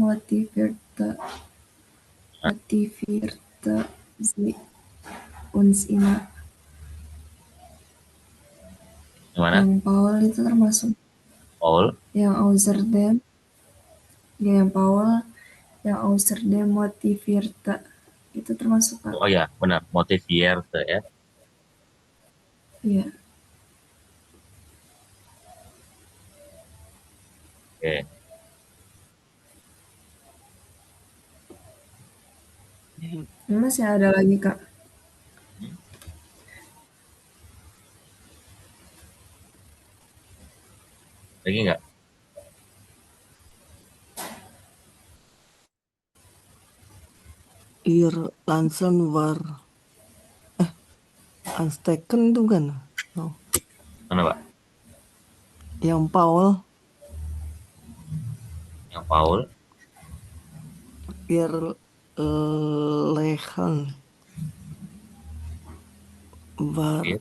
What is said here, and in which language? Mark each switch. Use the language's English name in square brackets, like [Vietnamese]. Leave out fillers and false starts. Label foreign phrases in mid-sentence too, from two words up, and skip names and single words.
[German] motivierte sie uns immer. [Indonesian] Yang mana? Yang Paul itu termasuk Paul. yang außerdem, ya yang Paul, yang außerdem motivierte itu termasuk Kak. Oh ya, benar. Motivierte ya. Iya. Oke. Masih ada lagi Kak. Lagi nggak? [German] Ihr Lansen war ansteckend [Indonesian] itu kan? [German] Oh. [Indonesian] Mana Pak? Yang Paul, Yang Paul. [German] ihr Lächeln war [Indonesian] Iya.